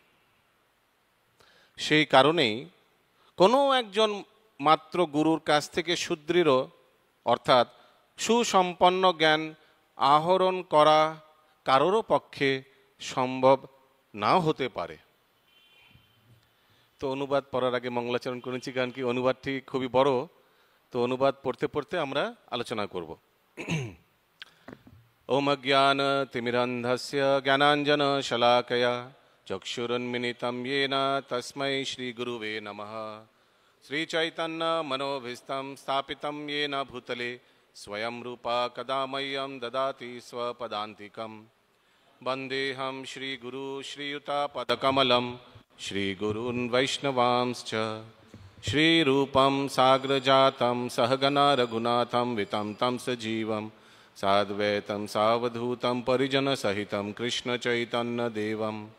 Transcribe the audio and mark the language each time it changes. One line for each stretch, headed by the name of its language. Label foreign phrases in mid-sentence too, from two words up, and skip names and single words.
Bangla: সেই কারণেই কোনো একজন মাত্র গুরুর কাছ থেকে সুদৃঢ় অর্থাৎ সুসম্পন্ন জ্ঞান আহরণ করা কারোরও পক্ষে সম্ভব নাও হতে পারে। তো অনুবাদ পড়ার আগে মঙ্গলাচরণ করেছি, কারণ কি অনুবাদটি খুবই বড়, তো অনুবাদ পড়তে পড়তে আমরা আলোচনা করব।
Sanskrit: ওম জ্ঞান তিমিরন্ধস্য জ্ঞানাঞ্জন শলাকয়া চক্ষুরুন্মিলিতং येन তস্मै শ্রী গুরুবে নমঃ। श्रीचैतन्यमनोभीष्टं स्थापितं येन भूतले स्वयं रूपा कदा मह्यं ददाति स्वपदान्तिकम् वन्देऽहं श्रीगुरु श्रीयुतापदकमलं श्रीगुरून् वैष्णवांश्च श्रीरूपं साग्रजातं सहगना रघुनाथं वितं तं सजीवं साद्वैतं सावधूतं परिजनसहितं कृष्णचैतन्यदेवं